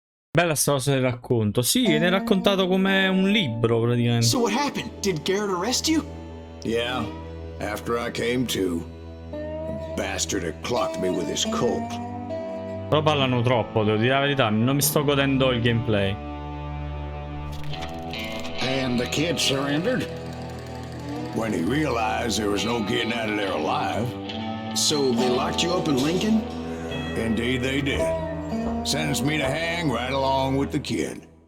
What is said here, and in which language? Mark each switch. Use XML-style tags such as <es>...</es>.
<it>Bella sta cosa del racconto. Sì, viene raccontato come un libro praticamente.</it> <en>So what happened? Did Garrett arrest you? Yeah, after I came to, the bastard had clocked me with his Colt.</en> <it>Però parlano troppo, devo dire la verità, non mi sto godendo il gameplay.</it> <en>And the kid surrendered? When he realized there was no getting out of there alive. So they locked you up in Lincoln? Indeed they did. Sentenced me to hang right along with the kid.</en>